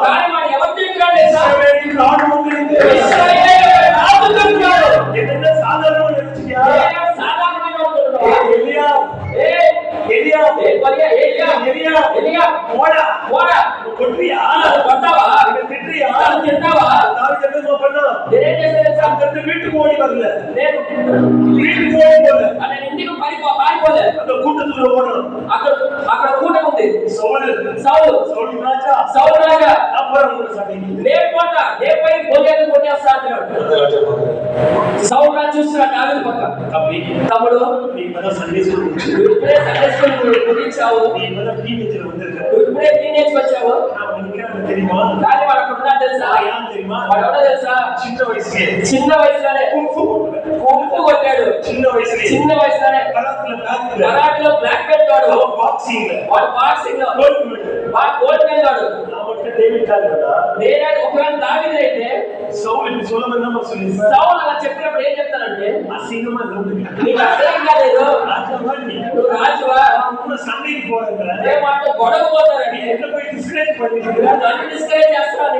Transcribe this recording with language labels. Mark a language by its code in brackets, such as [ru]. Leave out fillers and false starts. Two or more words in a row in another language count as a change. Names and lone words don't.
[te] కానీ వాడు ఎవరు తిట్టినాడు తెలుసా? [ta] இஸ்ரவேலின் ராணுவம் இருந்து [te] ఇశ్రాయేలు రాజు తిట్టినాడు. [ta] என்ன சாதாரணமா நினைச்சியா? [te] సాధారణమైన అనుకుంటున్నావా? [ta] எலியா [te] ఎలియా [ta] போடா [te] పోరా [ta] கொட்றியா? [te] కొట్టావా? [ta] திட்டுறியா? [te] తింటావా? [ta] தாவீது என்ன பண்ணா? [te] నేనేం చేశాను తెలుసా? [ta] அந்த வீட்டுக்கு ஓடி வரல. [te] నేను [ta] வீட்டுக்கு ஓடி போல. [te] నేను ఇంటికి పారిపోలే. [ta] அந்த கூட்டத்துல ஓடணும். [te] అక్కడ కూటమి ఉంది. సౌలు [ta] ராஜா அப்புறம் கூட சண்டைக்கு [te] రేపు పోయి గొలియాతు కొట్టేస్తా అంటున్నాడు. సౌలు రాజు చూస్తున్నాడు దావీదు పక్క. తమ్ముడు [ta] நீ இப்பதான் [en] Sunday school [te] ఇప్పుడే [en] Sunday school [te] ముగించావు. [ta] நீ இப்பதான் டீனேஜ்ல வந்திருக்க. [te] ఇప్పుడే టీనేజ్ వచ్చావు. [ta] நான் உனக்கு தெரியுமா? [te] కానీ వాడు అనుకుంటున్నాడు తెలుసా? [ta] ஏன் தெரியுமா? [te] వాడు ఎవడో తెలుసా? చిన్న వయసులోనే కుంపు కొట్టాడు. చిన్న వయసులోనే కరాటేలో [en] black belt [te] వాడు. వాడు బాక్సింగ్ లో వాడు [en] gold medal [te] వాడు. నేనే ఒకవేళ దావీదు అయితే సౌలు అలా చెప్పినప్పుడు ఏం చెప్తానంటే నీకు అసహ్యంగా లేదు, నువ్వు రాజువా, ఏ మాట గొడవ పోతారని నన్ను డిస్కరేజ్ చేస్తాను.